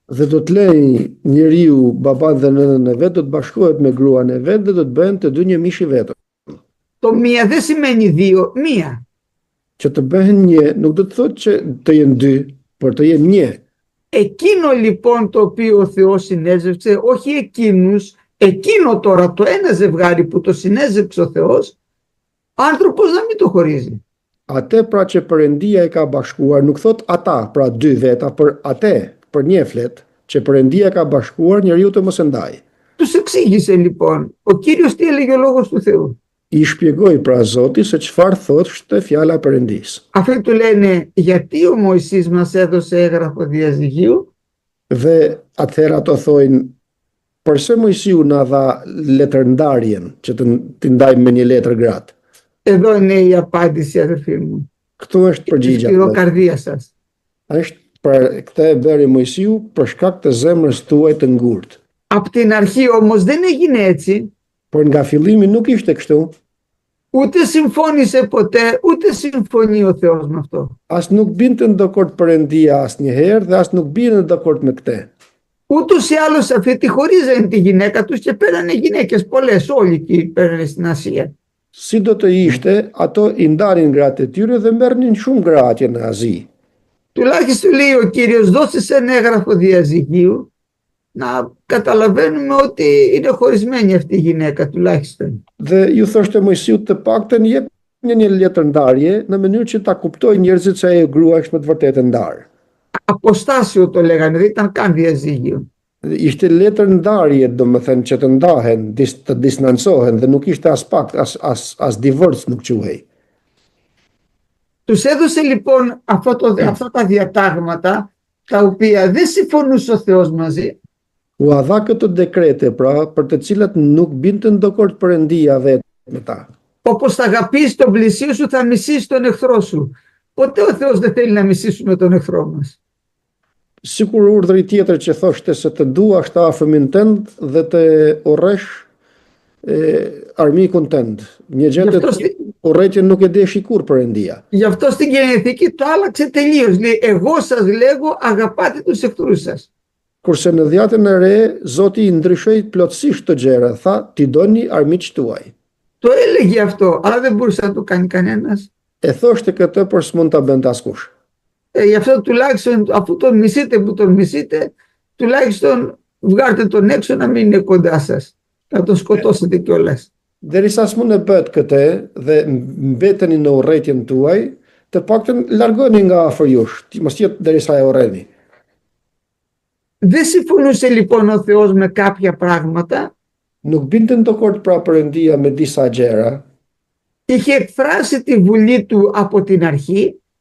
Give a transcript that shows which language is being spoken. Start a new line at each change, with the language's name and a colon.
Albanian: Dhe do të lejë njeriu baban dhe nënën e vet, do të bashkohet me gruan e vet dhe do të bëhen të dy një mish I vetëm.
Greek: Το μία δεν σημαίνει δύο, μία.
Albanian: Që të bëhen një, nuk do të thotë që të jenë dy, por të jenë një.
Greek: Εκείνο λοιπόν το οποίο ο Θεός συνέζευξε, όχι εκείνους, εκείνο τώρα το ένα ζευγάρι που το συνέζευξε ο Θεός, ο άνθρωπος να μην το χωρίζει.
Albanian: Atë pra që Perëndia e ka bashkuar, nuk thot ata, pra dy veta, për atë, për një flet, që Perëndia ka bashkuar njeriu të mos e ndajë.
Greek: Τους εξήγησε λοιπόν, ο Κύριος τι έλεγε ο Λόγος του Θεού.
Albanian: I shpjegoi pra Zoti se çfarë thoshte fjala e Perëndisë.
Greek: Αυτοί του λένε γιατί ο Μωυσής μας έδωσε έγγραφο διαζυγίου.
Albanian: Dhe atëherë ato thojnë, përse Mojsiu na dha letërndarjen që të ndajmë me një letër gratë.
Greek: Εδώ είναι η απάντηση αδερφοί μου.
Albanian: Këtu është përgjigja.
Greek: Σκληροκαρδία σας.
Albanian: Është për këtë e bëri Mojsiu për shkak të zemrës tuaj të ngurtë.
Greek: Από την αρχή όμως δεν έγινε έτσι.
Albanian: Por nga fillimi nuk ishte kështu.
Greek: Ούτε συμφώνησε ποτέ, ούτε συμφωνεί ο Θεός με αυτό.
Albanian: As nuk binte në dakord Perëndia asnjëherë dhe as nuk bie në dakord me këtë.
Greek: Ούτως ή άλλως αυτοί τη χωρίζανε τη γυναίκα τους και παίρνανε γυναίκες πολλές, όλοι εκεί παίρνανε στην Ασία.
Albanian: Si do të ishte, ato I ndarin gratë e tyre dhe merrnin shumë gra atje në Azi.
Greek: Τουλάχιστον λέει ο Κύριος δώσεις ένα έγγραφο διαζυγίου να καταλαβαίνουμε ότι είναι χωρισμένη αυτή η γυναίκα τουλάχιστον.
Albanian: Dhe ju thoshte Mojsiut të paktën jep një letërndarje në mënyrë që ta kuptojnë njerëzit se ajo grua është me të vërtetë ndarë.
Greek: Αποστάσιο το λέγανε, δεν ήταν καν διαζύγιο.
Albanian: Ishte letërndarje, domethënë që të ndahen, të distancohen dhe nuk ishte as pak, as divorc nuk quhej.
Greek: Τους έδωσε λοιπόν αυτά τα διατάγματα τα οποία δεν συμφωνούσε ο Θεός μαζί.
Albanian: U dha këto dekrete pra për të cilat nuk binte në dakord Perëndia vetë me ta.
Greek: Όπως θα αγαπήσεις τον πλησίο σου θα μισήσεις τον εχθρό σου. Ποτέ ο Θεός δεν θέλει να μισήσουμε τον εχθρό μας.
Albanian: Sikur urdhri tjetër që thoshte se të duash të afërmin tënd dhe të urresh armikun tënd. Një gjë të urrëtje nuk e deshi kur Perëndia.
Greek: Γι' αυτό στην Καινή Διαθήκη το άλλαξε τελείως. Λέει εγώ σας λέγω αγαπάτε τους εχθρούς σας.
Albanian: Kurse në Dhjetën e Re, Zoti I ndryshoi plotësisht të gjëra, tha ti doni armiqt tuaj.
Greek: Το έλεγε αυτό, αλλά δεν μπορούσε να το κάνει κανένας.
Albanian: E thoshte këtë, por s'mund ta bënte askush.
Greek: Γι' αυτό τουλάχιστον αφού τον μισείτε που τον μισείτε, τουλάχιστον βγάρτε τον έξω να μην είναι κοντά σας. Να τον σκοτώσετε κιόλας.
Albanian: Derisa s'mund e bët këtë dhe mbeteni në urrëtitjen tuaj, të paktën largoni nga afër jush, mos jetë derisa e urreni.
Greek: Δεν συμφωνούσε λοιπόν ο Θεός με κάποια πράγματα.
Albanian: Nuk binte dakord pra Perëndia me disa gjëra,
Greek: Είχε εκφράσει τη βουλή του από την αρχή,